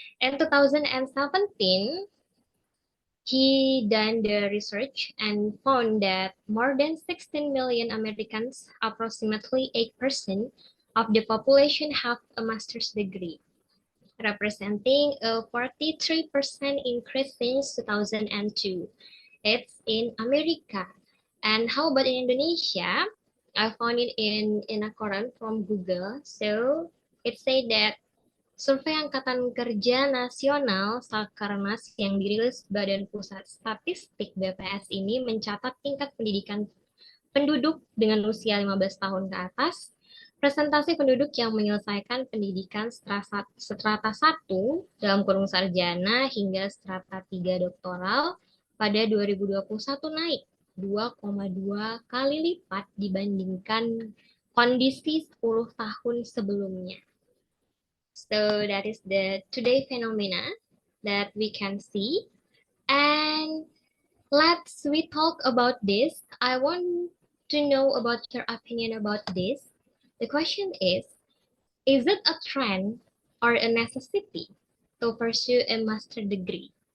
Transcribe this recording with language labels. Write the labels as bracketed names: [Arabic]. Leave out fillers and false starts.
[English] In 2017, he done the research and found that more than 16 million Americans, approximately 8% of the population, have a master's degree, representing a 43% increase since 2002. It's in America. And how about in Indonesia? I found it in a Quran from Google. So it said that [Indonesian] Survei Angkatan Kerja Nasional Sakarnas yang dirilis Badan Pusat Statistik BPS ini mencatat tingkat pendidikan penduduk dengan usia 15 tahun ke atas, presentasi penduduk yang menyelesaikan pendidikan strata 1 dalam kurung sarjana hingga strata 3 doktoral pada 2021 naik 2,2 kali lipat dibandingkan kondisi 10 tahun sebelumnya. [English] So that is the today phenomena that we can see. And we talk about this. I want to know about your opinion about this. The question is it a trend or a necessity to pursue a master degree?